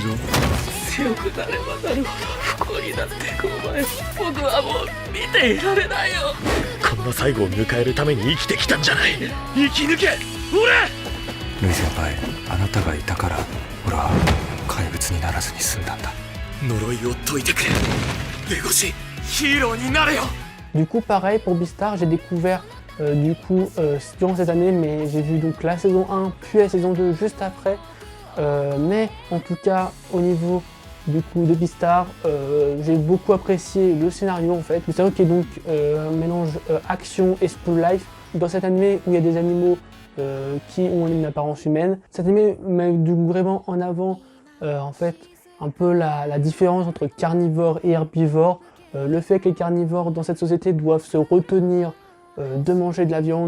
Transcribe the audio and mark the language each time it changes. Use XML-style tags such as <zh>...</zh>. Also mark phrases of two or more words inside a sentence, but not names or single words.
<ja>強くなればなるほど不幸になっていくお前、僕はもう見ていられないよ。こんな最後を迎えるために生きてきたんじゃない。生き抜け俺。ルイ先輩、あなたがいたから俺は怪物にならずに済んだんだ。呪いを解いてくれ。レゴシ、ヒーローになれよ。</ja> <fr>Du coup, pareil pour Beastar, j'ai découvert durant cette année, mais j'ai vu donc la saison 1 puis la saison 2 juste après. Mais en tout cas, au niveau du coup de Beastar, j'ai beaucoup apprécié le scénario en fait. Le scénario qui est donc un mélange action et</fr> <en>school life.</en> <fr>Dans cet anime où il y a des animaux qui ont une apparence humaine, cet anime met vraiment en avant en fait un peu la différence entre carnivore et herbivore. Le fait que les carnivores dans cette société doivent se retenir de manger de la viande.</fr>